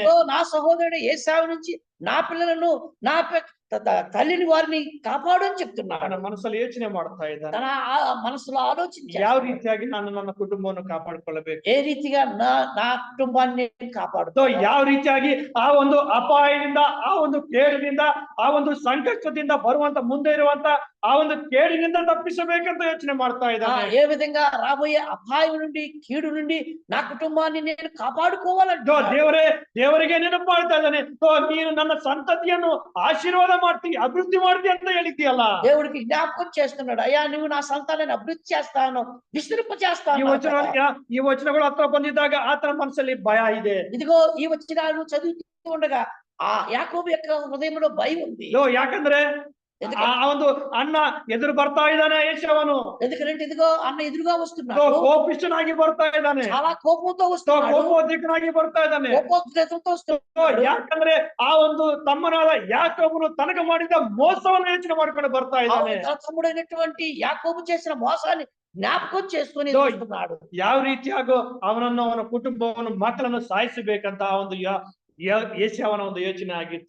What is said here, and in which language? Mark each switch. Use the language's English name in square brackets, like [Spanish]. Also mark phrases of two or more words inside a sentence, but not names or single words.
[Telugu] నా సహోదరుడు ఏశావు నుంచి నా పిల్లలను నా తల్లిని వారిని కాపాడు అని చెప్తున్నాడు. [Kannada] ನನ್ನ ಮನಸ್ಸಲ್ಲಿ ಯೋಚನೆ ಮಾಡ್ತಾ ಇದ್ದಾನೆ, [Telugu] తన మనసులో ఆలోచించాడు, [Kannada] ಯಾವ ರೀತಿಯಾಗಿ ನಾನು ನನ್ನ ಕುಟುಂಬವನ್ನು ಕಾಪಾಡಿಕೊಳ್ಳಬೇಕು, [Telugu] ఏ రీతిగా నా కుటుంబాన్ని కాపాడు, [Kannada] ಯಾವ ರೀತಿಯಾಗಿ ಆ ಒಂದು ಅಪಾಯದಿಂದ ಆ ಒಂದು ಕೇಡಿನಿಂದ ಆ ಒಂದು ಸಂಕಟ ಸಂಕಷ್ಟದಿಂದ ಬರುವಂತ ಮುಂದೆ ಇರುವಂತ ಆ ಒಂದು ಕೇಡಿನಿಂದ ತಪ್ಪಿಸಬೇಕಂತ ಯೋಚನೆ ಮಾಡ್ತಾ ಇದ್ದಾನೆ. [Telugu] ఏ విధంగా రాబోయే అపాయం నుండి కీడు నుండి నా కుటుంబాన్ని నేను కాపాడుకోవాలంటే [Kannada] ದೇವರಿಗೆ ನೆನಪು ಮಾಡ್ತಾ ಇದ್ದಾನೆ. ನೀನು ನನ್ನ ಸಂತತಿಯನ್ನು ಆಶೀರ್ವಾದ ಮಾಡ್ತೀನಿ, ಅಭಿವೃದ್ಧಿ ಮಾಡ್ತೀನಿ ಅಂತ ಹೇಳಿದ್ದೀಯಲ್ಲ. [Telugu] దేవుడికి జ్ఞాపకం చేస్తున్నాడు, అయ్యా నువ్వు నా సంతానాన్ని అభివృద్ధి చేస్తాను, విస్తరింప చేస్తాను. [Kannada] ಈ ವಚನಗಳು ಹತ್ರ ಬಂದಿದ್ದಾಗ ಆತನ ಮನಸ್ಸಲ್ಲಿ ಭಯ ಇದೆ. [Telugu] ఇదిగో ఈ వచనాలు చదువుతూ ఉండగా ఆ యాకోబు యొక్క హృదయంలో భయం ఉంది. [Kannada] ಯಾಕಂದ್ರೆ ಆ ಒಂದು ಅಣ್ಣ ಎದುರು ಬರ್ತಾ ಇದ್ದಾನೆ ಏಸಾವನು. [Telugu] ఎందుకంటే ఇదిగో అన్న ఎదురుగా వస్తున్నాడు, [Kannada] ಕೋಪಿಷ್ಠನಾಗಿ ಬರ್ತಾ ಇದ್ದಾನೆ, [Telugu] చాలా కోపంతో వస్తున్నాడు, [Kannada] ಕೋಪೋದ್ರಿಕ್ತನಾಗಿ ಬರ್ತಾ ಇದ್ದಾನೆ, [Telugu] కోపోద్రేకంతో వస్తున్నాడు. [Kannada] ಯಾಕಂದ್ರೆ ಆ ಒಂದು ತಮ್ಮನಾದ ಯಾಕೋಬನು ತನಗೆ ಮಾಡಿದ ಮೋಸವನ್ನು ಯೋಚನೆ ಮಾಡ್ಕೊಂಡು ಬರ್ತಾ ಇದ್ದಾನೆ. [Telugu] తమ్ముడైనటువంటి యాకోబు చేసిన మోసాన్ని జ్ఞాపకం చేసుకుని వస్తున్నాడు. [Kannada] ಯಾವ ರೀತಿಯಾಗೋ ಅವನನ್ನು ಅವನ ಕುಟುಂಬವನ್ನು ಮಕ್ಕಳನ್ನು ಸಾಯಿಸಬೇಕಂತ ಆ ಒಂದು ಏಸಾವನ ಒಂದು ಯೋಚನೆ ಆಗಿತ್ತು.